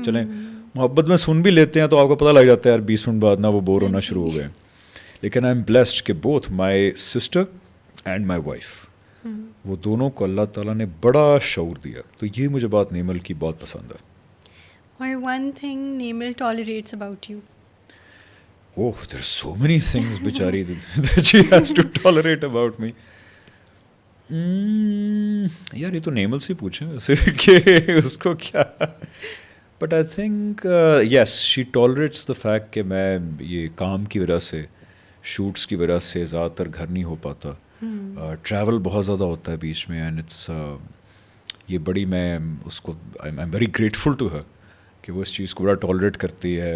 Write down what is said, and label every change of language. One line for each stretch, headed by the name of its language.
Urdu: چلیں محبت میں سن بھی لیتے ہیں تو آپ کو پتہ لگ جاتا ہے یار 20 منٹ بعد نا وہ بور ہونا شروع ہو گئے. لیکن
English: I am blessed
Urdu: کہ
English: both my sister and my wife,
Urdu: وہ دونوں کو اللہ تعالیٰ نے بڑا شعور دیا. تو یہ مجھے بات نیمل کی بہت پسند ہے.
English: اور one thing Nimal tolerates about you. Oh, there are so many things, بیچاری, that she has to tolerate about me.
Urdu: یار یہ تو نیمل سے پوچھیں ویسے کہ اس کو کیا.
English: but I think yes, she tolerates the fact
Urdu: کہ میں یہ کام کی وجہ سے, شوٹس کی وجہ سے زیادہ تر گھر نہیں ہو پاتا. ٹریول بہت زیادہ ہوتا ہے بیچ میں,
English: and it's
Urdu: یہ بڑی, میں اس کو
English: I am very grateful to her
Urdu: کہ وہ اس چیز کو بڑا ٹالریٹ کرتی ہے.